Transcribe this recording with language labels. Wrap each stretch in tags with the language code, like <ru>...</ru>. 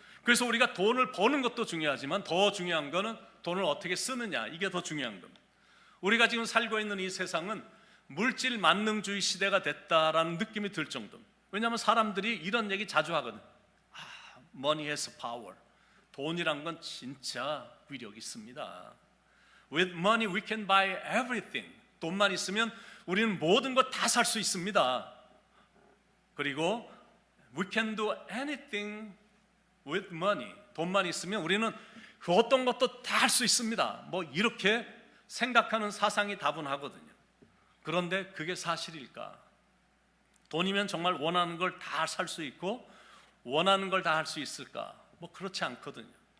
<ko>그래서 우리가 돈을 버는 것도 중요하지만 더 중요한 거는 돈을 어떻게 쓰느냐, 이게 더 중요한 겁니다. 우리가 지금 살고 있는 이 세상은 물질 만능주의 시대가 됐다라는 느낌이 들 정도입니다. 왜냐하면 사람들이 이런 얘기 자주 하거든.</ko> <en>Money has power.</en> <ko>돈이란 건 진짜 위력이 있습니다.</ko> <en>With money we can buy everything.</en> <ko>돈만 있으면 우리는 모든 것 다 살 수 있습니다.</ko> <en>그리고 we can do anything with money.</en> <ko>돈만 있으면 우리는 그 어떤 것도 다 할 수 있습니다. 뭐 이렇게 생각하는 사상이 다분하거든요. 그런데 그게 사실일까? 돈이면 정말 원하는 걸 다 살 수 있고 원하는 걸 다 할 수 있을까? 뭐 그렇지 않거든요.</ko>